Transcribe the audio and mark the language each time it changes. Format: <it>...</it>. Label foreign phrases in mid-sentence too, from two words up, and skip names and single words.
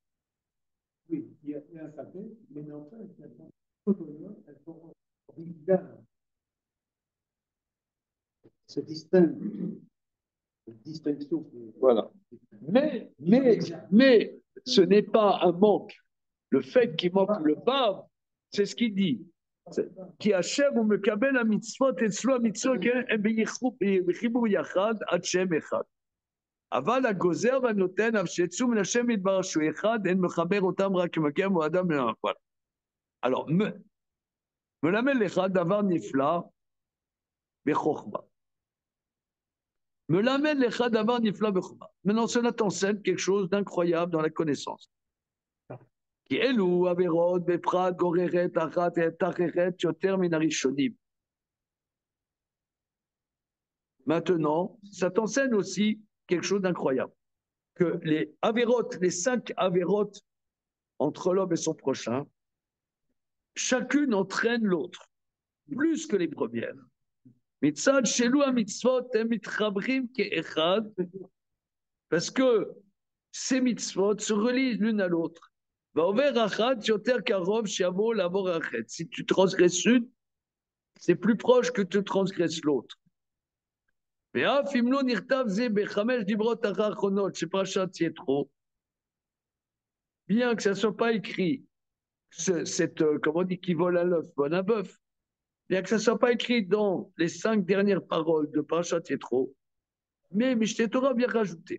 <fr>Oui, il y a un paquet, mais non pas, elles sont autonomes, elles sont originales. Se distinguent. Distinction. Voilà. Mais ce n'est pas un manque. Le fait qu'il manque le vav, c'est ce qu'il dit.</fr> <he>כי השם הוא מקבל המצוות אצלו המצוות הם בחיבור יחד עד שם אחד. אבל הגוזר והנותן אף שיצאו מן השם יתברך שהוא אחד, אין מחבר אותם רק כמקם הוא אדם מן המחבר. Alors, מלמד לך דבר נפלא בחוכמה. מלמד לך דבר נפלא בחוכמה.</he> <fr>Maintenant, cela t'enseigne quelque chose d'incroyable dans la connaissance.</fr> <he>כי אלו עבירות בפרט גוררת אחת את אחרת יותר מן הראשונים.</he> <fr>Maintenant, ça t'enseigne aussi quelque chose d'incroyable. Que les avérotes, les 5 avérotes entre l'homme et son prochain, chacune entraîne l'autre, plus que les premières.</fr> <he>מצד שאלו מצוות מתחברים כאחד,</he> <fr>parce que ces mitzvot se relient l'une à l'autre. Si tu transgresses une, c'est plus proche que tu transgresses l'autre. Bien que ça ne soit pas écrit, comment on dit, qui vole à l'œuf, vole à bœuf, bien que ça ne soit pas écrit dans les 5 dernières paroles de Parashat Yetro, mais Mishneh Torah vient rajouter.</fr>